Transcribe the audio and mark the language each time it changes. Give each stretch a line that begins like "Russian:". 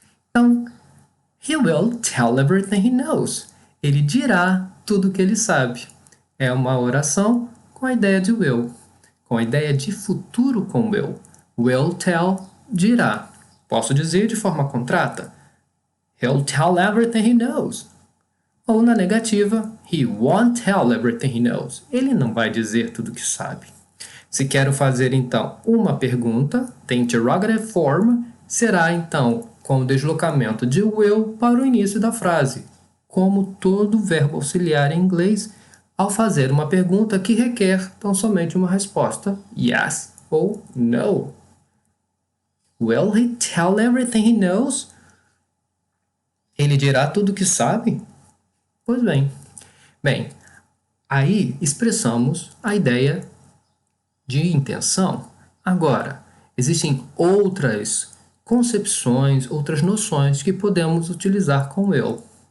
Portuguese: Então,
English: he will tell everything he knows.
Portuguese: Ele dirá tudo o que ele sabe. É uma oração com a ideia de will, com a ideia de futuro com will.
English: Will tell,
Portuguese: dirá. Posso dizer de forma contrata,
English: he'll tell everything he knows.
Portuguese: Ou na negativa,
English: he won't tell everything he knows.
Portuguese: Ele não vai dizer tudo o que sabe. Se quero fazer então uma pergunta,
English: the interrogative form
Portuguese: será então com o deslocamento de will para o início da frase, como todo verbo auxiliar em inglês ao fazer uma pergunta que requer tão somente uma resposta yes ou no.
English: Will he tell everything he knows?
Portuguese: Ele dirá tudo o que sabe? Pois bem. Bem, aí expressamos a ideia de intenção. Agora, existem outras concepções, outras noções que podemos utilizar com will.